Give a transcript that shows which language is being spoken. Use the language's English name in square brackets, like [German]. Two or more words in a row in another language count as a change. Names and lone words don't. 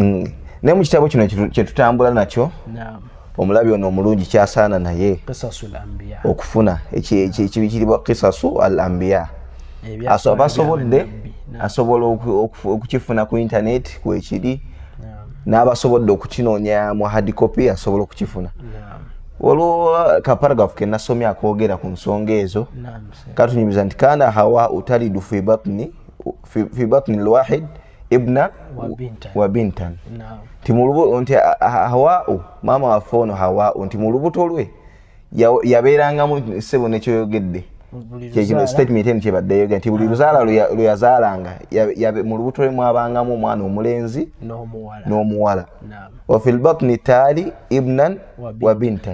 [Ganda] naye mu kitabo kino kye tutambula nakyo omulabi ono omulungi kyasaana naye okufuna ekibikiribwa [Arabic] قصص الأنبياء [Ganda] asobola okukifuna ku internet kwekiri n'abasobodde okukinoonya mu [English] hard copy [Ganda] asobola okukifuna waliwo kaparagrafu ke nasomye akoogera ku nsonga ezo katunyumiza nti [Arabic] كان حواء تلد في بطن الواحد ابنا و بنتا [Ganda] nti Hawa maama waffe ono Hawa nti mu lubuto lwe yabeerangamu ssebo nekyoyogedde kyekino statement eno kyebadde yogera nti buli luzaala lwe yazaalanga mu lubuto lwe mwabangamu omwana omulenzi n'omuwala [Arabic] وفي البطن التالي ابنا وبنتا